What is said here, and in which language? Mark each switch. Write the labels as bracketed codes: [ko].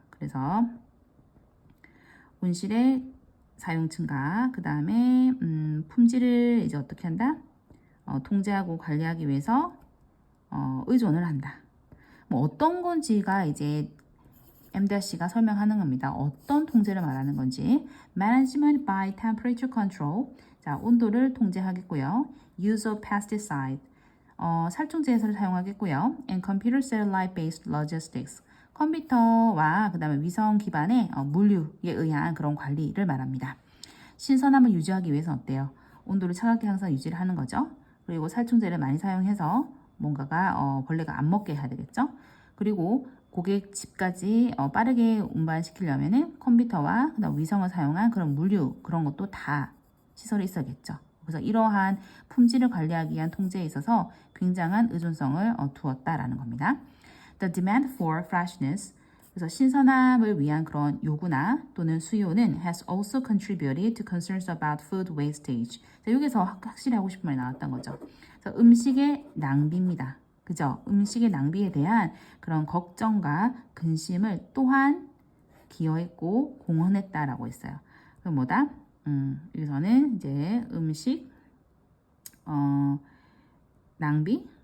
[ko] 그래서 온실의 사용 증가, 그 다음에 품질을 이제 어떻게 한다? 통제하고 관리하기 위해서 의존을 한다. 뭐 어떤 건지가 이제 M-C가 설명하는 겁니다. 어떤 통제를 말하는 건지. [en] Management by temperature control. [ko] 자, 온도를 통제하겠고요. [en] Use of pesticide. [ko] 살충제 해소를 사용하겠고요. [en] And computer satellite based logistics. [ko] 컴퓨터와 그 다음에 위성 기반의 물류에 의한 그런 관리를 말합니다. 신선함을 유지하기 위해서 어때요? 온도를 차갑게 항상 유지를 하는 거죠. 그리고 살충제를 많이 사용해서 뭔가가 벌레가 안 먹게 해야 되겠죠. 그리고 고객 집까지 빠르게 운반시키려면은 컴퓨터와 그다음 위성을 사용한 그런 물류 그런 것도 다 시설이 있어야겠죠. 그래서 이러한 품질을 관리하기 위한 통제에 있어서 굉장한 의존성을 두었다라는 겁니다. [en] The demand for freshness [ko] 그래서 신선함을 위한 그런 요구나 또는 수요는 [en] has also contributed to concerns about food wastage. [ko] 자, 여기서 확실히 하고 싶은 말이 나왔던 거죠. 그래서 음식의 낭비입니다. 그죠? 음식의 낭비에 대한 그런 걱정과 근심을 또한 기여했고 공헌했다라고 했어요. 그럼 뭐다? 여기서는 이제 음식 낭비